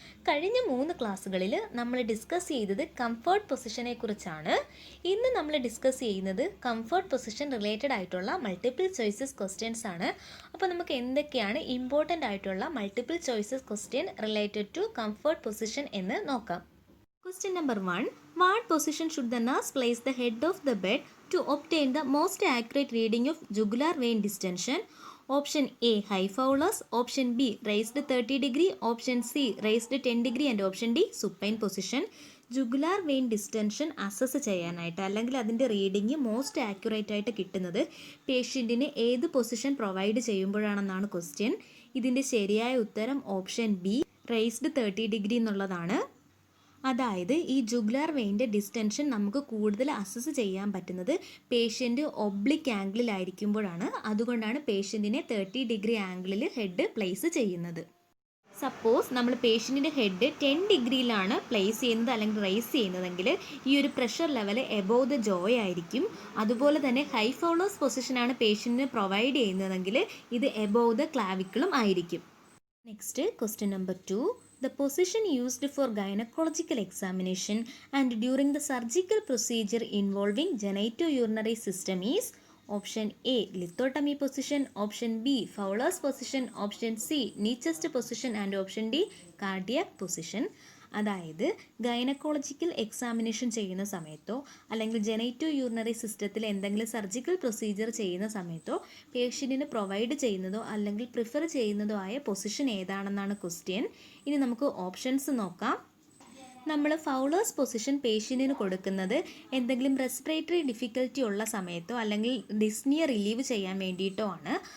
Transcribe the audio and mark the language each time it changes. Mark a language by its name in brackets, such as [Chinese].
[Malayalam] കഴിഞ്ഞ 3 ക്ലാസ്സുകളിൽ നമ്മൾ ഡിസ്കസ് ചെയ്തത് കംഫർട്ട് പൊസിഷനെ കുറിച്ചാണ്. ഇന്ന് നമ്മൾ ഡിസ്കസ് ചെയ്യുന്നത് കംഫർട്ട് പൊസിഷൻ റിലേറ്റഡ് ആയിട്ടുള്ള മൾട്ടിപ്പിൾ ചോയ്സസ് ക്വസ്റ്റ്യൻസ് ആണ്. അപ്പോൾ നമുക്ക് എന്തൊക്കെയാണ് ഇമ്പോർട്ടൻ്റ് ആയിട്ടുള്ള multiple choices question [English] related to comfort position [Malayalam] എന്ന് നോക്കാം. [English] Question number 1. What position should the nurse place the head of the bed to obtain the most accurate reading of jugular vein distension? Option A, high Fowler's. Option B, raised 30 degree. Option C, raised 10 degree. And option D, supine position. [Malayalam] Jugular vein ഡിസ്റ്റൻഷൻ assess ചെയ്യാനായിട്ട് അല്ലെങ്കിൽ അതിൻ്റെ reading most accurate ആയിട്ട് കിട്ടുന്നത് പേഷ്യൻറ്റിന് ഏത് position provide ചെയ്യുമ്പോഴാണെന്നാണ് question. ഇതിൻ്റെ ശരിയായ ഉത്തരം option B, raised 30 degree എന്നുള്ളതാണ്. അതായത് ഈ ജുഗുലാർ വെയിൻ്റെ ഡിസ്റ്റൻഷൻ നമുക്ക് കൂടുതൽ അസസ് ചെയ്യാൻ പറ്റുന്നത് പേഷ്യൻ്റ് ഒബ്ലിക് ആംഗിളിലായിരിക്കുമ്പോഴാണ്. അതുകൊണ്ടാണ് പേഷ്യൻറ്റിനെ 30 ഡിഗ്രി ആംഗിളിൽ ഹെഡ് പ്ലേസ് ചെയ്യുന്നത്. സപ്പോസ് നമ്മൾ പേഷ്യൻറ്റിൻ്റെ ഹെഡ് 10 ഡിഗ്രിയിലാണ് പ്ലേസ് ചെയ്യുന്നത് അല്ലെങ്കിൽ റൈസ് ചെയ്യുന്നതെങ്കിൽ ഈ ഒരു pressure level [English] above the ജോയ് [Malayalam] ആയിരിക്കും. അതുപോലെ തന്നെ ഹൈ ഫോളോസ് പൊസിഷനാണ് പേഷ്യൻറ്റിന് പ്രൊവൈഡ് ചെയ്യുന്നതെങ്കിൽ ഇത് എബോവ് ദ ക്ലാവിക്കിളും ആയിരിക്കും. Next question number 2. [English] The position used for gynecological examination and during the surgical procedure involving genitourinary system is option A, lithotomy position, option B, Fowler's position, option C, knee chest position and option D, cardiac position. [Malayalam] അതായത് gynaecological examination ചെയ്യുന്ന സമയത്തോ അല്ലെങ്കിൽ ജെനൈറ്റോ urinary സിസ്റ്റത്തിൽ എന്തെങ്കിലും surgical procedure ചെയ്യുന്ന സമയത്തോ പേഷ്യൻറ്റിന് provide ചെയ്യുന്നതോ അല്ലെങ്കിൽ പ്രിഫർ ചെയ്യുന്നതോ ആയ പൊസിഷൻ ഏതാണെന്നാണ് ക്വസ്റ്റ്യൻ. ഇനി നമുക്ക് ഓപ്ഷൻസ് നോക്കാം. നമ്മൾ ഫൗളേഴ്സ് പൊസിഷൻ പേഷ്യൻറ്റിന് കൊടുക്കുന്നത് എന്തെങ്കിലും റെസ്പിറേറ്ററി ഡിഫിക്കൽറ്റി ഉള്ള സമയത്തോ അല്ലെങ്കിൽ ഡിസ്നിയ റിലീവ് ചെയ്യാൻ വേണ്ടിയിട്ടോ ആണ്.